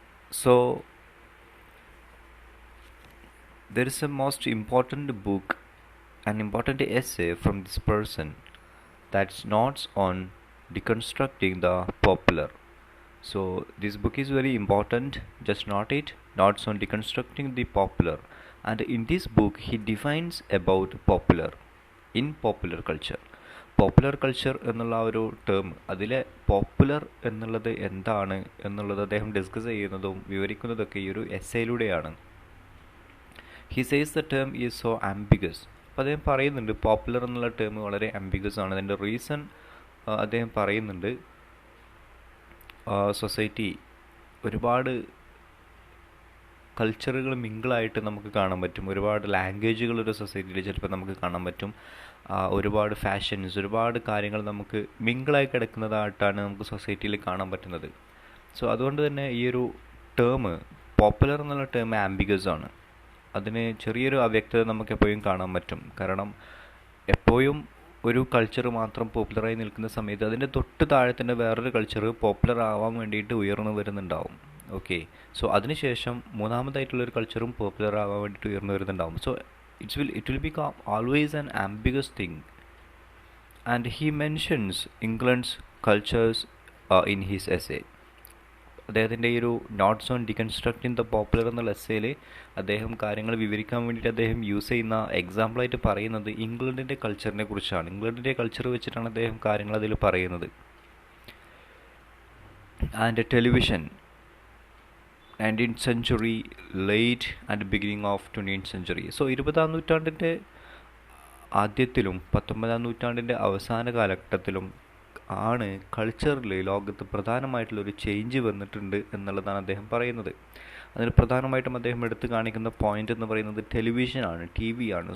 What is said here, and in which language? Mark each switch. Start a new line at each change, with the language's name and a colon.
English: So there is a most important book, an important essay from this person, that's notes on deconstructing the popular. So this book is very important, just note it, notes on deconstructing the popular. And in this book he defines about popular in popular culture.
Malayalam: Popular culture എന്നുള്ള ആ ഒരു term, അതിലെ popular എന്നുള്ളത് എന്താണ് എന്നുള്ളത് അദ്ദേഹം discuss ചെയ്യുന്നതും വിവരിക്കുന്നതൊക്കെ ഈ ഒരു എസ്സേയിലൂടെയാണ്.
English: He says the term is so ambiguous.
Malayalam: അപ്പോൾ അദ്ദേഹം പറയുന്നുണ്ട് പോപ്പുലർ എന്നുള്ള ടേം വളരെ ആംബിഗസ് ആണ്. അതിൻ്റെ റീസൺ അദ്ദേഹം പറയുന്നുണ്ട്, സൊസൈറ്റി ഒരുപാട് കൾച്ചറുകൾ മിങ്കിളായിട്ട് നമുക്ക് കാണാൻ പറ്റും. ഒരുപാട് ലാംഗ്വേജുകൾ ഒരു സൊസൈറ്റിയിൽ ചിലപ്പോൾ നമുക്ക് കാണാൻ പറ്റും. ഒരുപാട് ഫാഷൻസ്, ഒരുപാട് കാര്യങ്ങൾ നമുക്ക് മിങ്കിളായി കിടക്കുന്നതായിട്ടാണ് നമുക്ക് സൊസൈറ്റിയിൽ കാണാൻ പറ്റുന്നത്. സോ അതുകൊണ്ട് തന്നെ ഈ ഒരു ടേം, പോപ്പുലർ എന്നുള്ള ടേം ആംബിഗസ് ആണ്. അതിന് ചെറിയൊരു അവ്യക്തത നമുക്ക് എപ്പോഴും കാണാൻ പറ്റും. കാരണം എപ്പോഴും ഒരു കൾച്ചർ മാത്രം പോപ്പുലറായി നിൽക്കുന്ന സമയത്ത് അതിൻ്റെ തൊട്ട് താഴെ തന്നെ വേറൊരു കൾച്ചർ പോപ്പുലർ ആവാൻ വേണ്ടിയിട്ട് ഉയർന്നു വരുന്നുണ്ടാവും. ഓക്കെ, സോ അതിനുശേഷം മൂന്നാമതായിട്ടുള്ളൊരു കൾച്ചറും പോപ്പുലർ ആവാൻ വേണ്ടിയിട്ട് ഉയർന്നു വരുന്നുണ്ടാവും.
English: So it will become always an ambiguous thing. And he mentions England's cultures in his essay.
Malayalam: അദ്ദേഹത്തിൻ്റെ ഈ ഒരു നോട്ട്സ് ഓൺ ഡികൺസ്ട്രക്റ്റിംഗ് ദ പോപ്പുലർ എന്നുള്ള എസ്സേയിൽ അദ്ദേഹം കാര്യങ്ങൾ വിവരിക്കാൻ വേണ്ടിയിട്ട് അദ്ദേഹം യൂസ് ചെയ്യുന്ന എക്സാമ്പിളായിട്ട് പറയുന്നത് ഇംഗ്ലണ്ടിൻ്റെ കൾച്ചറിനെ കുറിച്ചാണ്. ഇംഗ്ലണ്ടിൻ്റെ കൾച്ചർ വെച്ചിട്ടാണ് അദ്ദേഹം കാര്യങ്ങൾ അതിൽ പറയുന്നത്.
English: And television, 19th century late and beginning of 20th century.
Malayalam: So 20-ാം നൂറ്റാണ്ടിൻ്റെ ആദ്യത്തിലും 19-ാം നൂറ്റാണ്ടിൻ്റെ അവസാന കാലഘട്ടത്തിലും ആണ് കൾച്ചറിൽ ലോകത്ത് പ്രധാനമായിട്ടുള്ളൊരു ചേഞ്ച് വന്നിട്ടുണ്ട് എന്നുള്ളതാണ് അദ്ദേഹം പറയുന്നത്. അതിന് പ്രധാനമായിട്ടും അദ്ദേഹം എടുത്തു കാണിക്കുന്ന പോയിന്റ് എന്ന് പറയുന്നത് ടെലിവിഷനാണ്, ടി വി ആണ്.